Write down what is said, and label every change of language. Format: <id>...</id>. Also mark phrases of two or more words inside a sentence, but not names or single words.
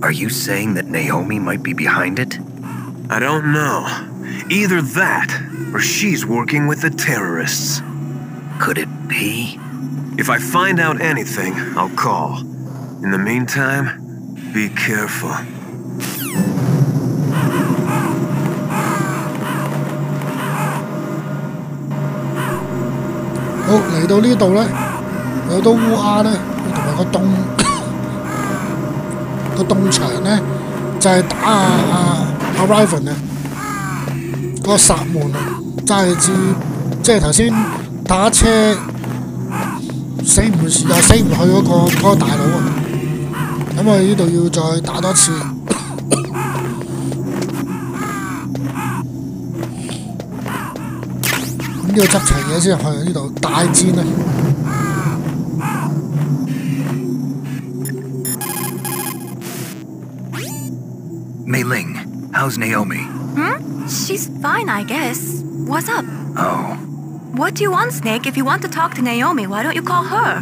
<en>Are you saying that Naomi might be behind it? I don't know. Either that, or she's working with the terrorists. Could it be? If I find out anything, I'll call. In the meantime, be careful.</en> <yue>好，嚟到呢度咧，有刀烏鴉咧，同埋個洞牆咧，就係打阿 Raven 啊，個薩滿啊，即係頭先打車死唔去嗰個大佬啊，咁我哋呢度要再打多次。要執齊嘢先入去呢度大戰啊</yue> <en>！Mei Ling, how's Naomi? She's fine, I guess. What's up? Oh. What do you want, Snake? If you want to talk to Naomi, why don't you call her?</en>